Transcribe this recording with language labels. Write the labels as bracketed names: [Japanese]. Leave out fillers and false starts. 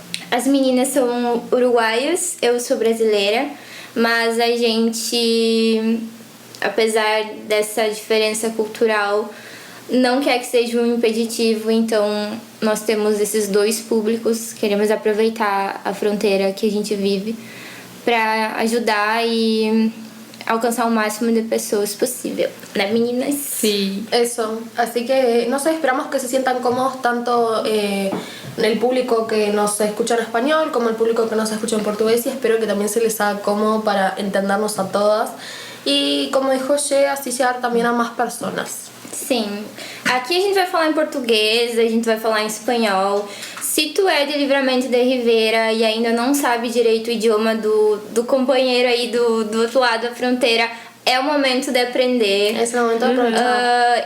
[Portuguese] As meninas são uruguaias, eu sou brasileira, mas a gente, apesar dessa diferença cultural, não quer que seja um impeditivo, então nós temos esses dois públicos. Queremos aproveitar a frontera que a gente vive para ajudar e alcançar o máximo de pessoas possível, ¿no, meninas? [Spanish] sí. Eso, así que no sé, esperamos que se sientan cómodos tanto el público que nos escucha en español como el público que nos escucha en portugués, y espero que también se les haga cómodo para entendernos a todas y, como dijo Ye, así llegar también a más personas. [Portuguese] Sim, aqui a gente vai falar em português, a gente vai falar em espanhol. Se tu é de Livramento de Rivera e ainda não sabe direito o idioma do companheiro aí do outro lado da fronteira, é o momento de aprender. Esse é o momento de aproveitar.